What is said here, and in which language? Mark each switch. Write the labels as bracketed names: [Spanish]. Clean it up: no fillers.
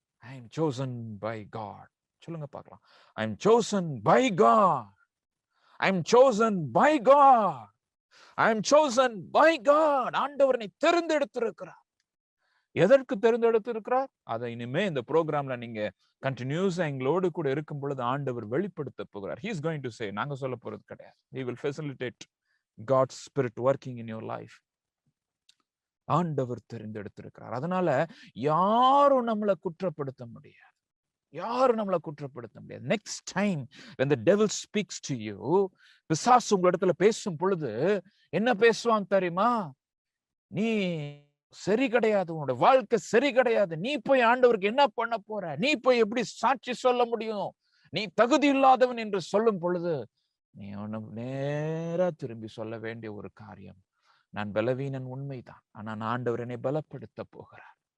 [English] I am chosen by God. [Tamil] சொல்லுங்க பார்க்கலாம். [English] I am chosen by God. I am chosen by God. I am chosen by God. [Tamil] ஆண்டவர் என்னை தெரிந்தெடுத்திருக்கிறார். எதற்கு தெரிந்தெடுத்திருக்கிறார்? அதை இனிமே இந்த ப்ரோக்ராம்ல நீங்க கண்டினியூஸா எங்களோடு கூட இருக்கும் பொழுது ஆண்டவர் வெளிப்படுத்த போகிறார். [English] He is going to say, [Tamil] நாங்க சொல்ல போறது கிடையாது. [English] He will facilitate God's spirit working in your life. [Tamil] ஆண்டவர் தெரிந்தெடுத்திருக்கிறார். அதனால யாரும் நம்மளை குற்றப்படுத்த முடியாது, யாரும் நம்மளை குற்றப்படுத்த முடியாது. [English] next time when the devil speaks to you, [Tamil] பிசாசு உங்க இடத்துல பேசும் பொழுது என்ன பேசுவான் தெரியுமா? நீ சரி கிடையாது, உன்னோட வாழ்க்கை சரி கிடையாது, நீ போய் ஆண்டவருக்கு என்ன பண்ண போற, நீ போய் எப்படி சாட்சி சொல்ல முடியும், நீ தகுதி இல்லாதவன் என்று சொல்லும் பொழுது நீ நேரா திரும்பி சொல்ல வேண்டிய ஒரு காரியம், நான் பலவீனன் உண்மைதான், ஆனா ஆண்டவர் என்னை பலப்படுத்த போகிறார்.